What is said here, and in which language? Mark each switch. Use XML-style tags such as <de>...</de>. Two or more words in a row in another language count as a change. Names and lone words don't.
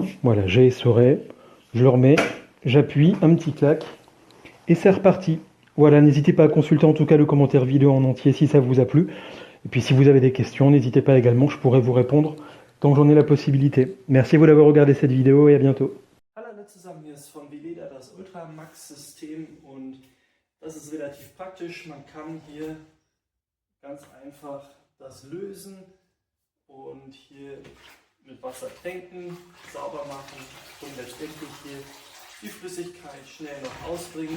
<fr>Voilà, j'ai essoré, je le remets, j'appuie, un petit clac, et c'est reparti. Voilà, n'hésitez pas à consulter en tout cas le commentaire vidéo en entier si ça vous a plu. Et puis si vous avez des questions, n'hésitez pas également, je pourrai vous répondre quand j'en ai la possibilité. Merci à vous d'avoir regardé cette vidéo et à bientôt.</fr> <de>Alle zusammen, hier ist von Veleda das Ultramax-System und das ist relativ praktisch. Man kann hier ganz einfach das lösen und hier mit Wasser tränken, sauber machen und letztendlich hier die Flüssigkeit schnell noch ausbringen.</de>